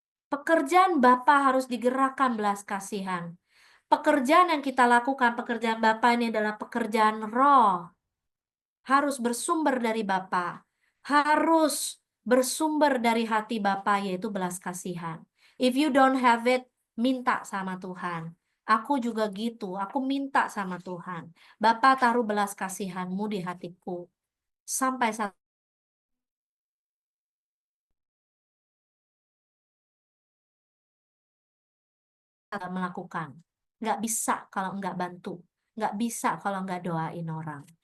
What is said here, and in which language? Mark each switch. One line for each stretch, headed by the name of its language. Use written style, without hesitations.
Indonesian: Pekerjaan Bapa harus digerakkan belas kasihan. Pekerjaan yang kita lakukan, pekerjaan Bapa ini adalah pekerjaan roh. Harus bersumber dari Bapa. Harus bersumber dari hati Bapa, yaitu belas kasihan.
English: If you don't have it,
Indonesian: minta sama Tuhan. Aku juga gitu, aku minta sama Tuhan. Bapa taruh belas kasihanmu di hatiku. Sampai saat melakukan. Nggak bisa kalau nggak bantu. Nggak bisa kalau nggak doain orang.